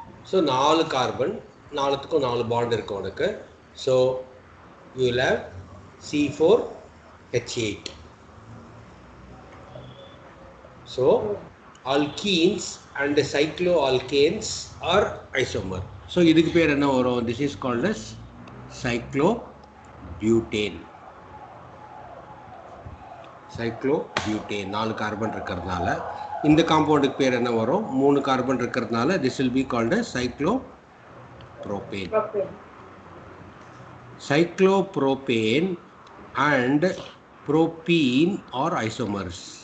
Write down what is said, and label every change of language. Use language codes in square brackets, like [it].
[ta] So 4 carbon, 4த்துக்கும் 4 bond இருக்கும் உனக்கு. [en] So you will have C4H8. So alkenes and cycloalkanes are isomer. [ta] So இதுக்கு பேர் என்ன வரும்? [en] This is called as cyclobutane. [ta] Cyclobutane 4 carbon இருக்கிறதுனால இந்த காம்பவுண்டுக்கு பேர் என்ன வரும்? [en] 3 [ta] கார்பன் இருக்கிறதுனால [en] this will be called as cyclopropane. Cyclopropane and propene are isomers.